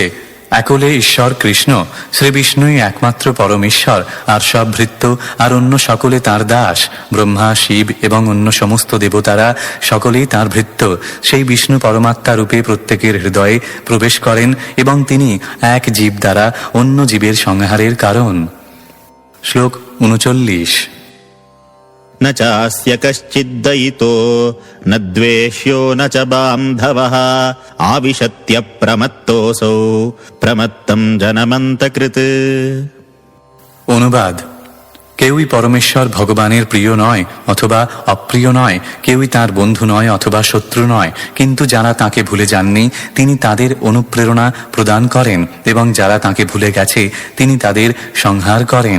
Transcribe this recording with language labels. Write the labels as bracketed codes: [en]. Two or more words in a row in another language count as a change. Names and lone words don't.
[bn] একলে ঈশ্বর কৃষ্ণ, শ্রীবিষ্ণুই একমাত্র পরমেশ্বর, আর সব ভৃত্য আর অন্য সকলে তাঁর দাস। ব্রহ্মা, শিব এবং অন্য সমস্ত দেবতারা সকলেই তাঁর ভৃত্য। সেই বিষ্ণু পরমাত্মা রূপে প্রত্যেকের হৃদয়ে প্রবেশ করেন এবং তিনি এক জীব দ্বারা অন্য জীবের সংহারের কারণ। শ্লোক 39। [sa] न चास्य कश्चिद्दयितो न द्वेष्यो न च बान्धवः आविशत्यप्रमत्तोऽसौ प्रमत्तं जनमन्तकृत्। [bn] অনুবাদ: কেউই পরমেশ্বর ভগবানের প্রিয় নয় অথবা অপ্রিয় নয়, কেউই তার বন্ধু নয় অথবা শত্রু নয়, কিন্তু যারা তাকে ভুলে যাননি তিনি তাদের অনুপ্রেরণা প্রদান করেন এবং যারা তাকে ভুলে গেছে তিনি তাদের সংহার করেন।